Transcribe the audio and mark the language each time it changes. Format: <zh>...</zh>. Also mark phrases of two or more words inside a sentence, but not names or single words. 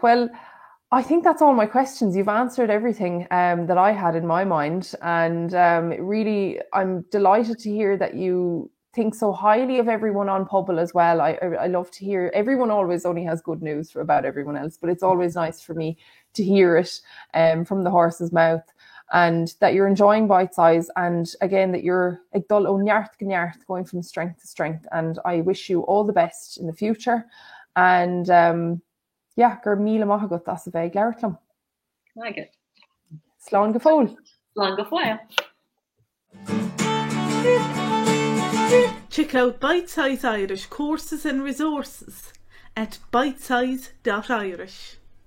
<en>Well, I think that's all my questions. You've answered everything that I had in my mind, and really, I'm delighted to hear that you think so highly of everyone on Pobble as well. I love to hear, everyone always only has good news about everyone else, but it's always nice for me to hear it from the horse's mouth, and that you're enjoying Bitesize, and again that you're</en> <ga>ag dul ó neart go neart,</ga> <en>going from strength to strength, and I wish you all the best in the future.</en> <ga>And gur míle maith agat as a bheith leirlumm.</ga> <en>Like</en> <ga>Slán go fóill. Slán go fóill.</ga> <en>Check out Bitesize Irish courses and resources at bitesize.irish.</en>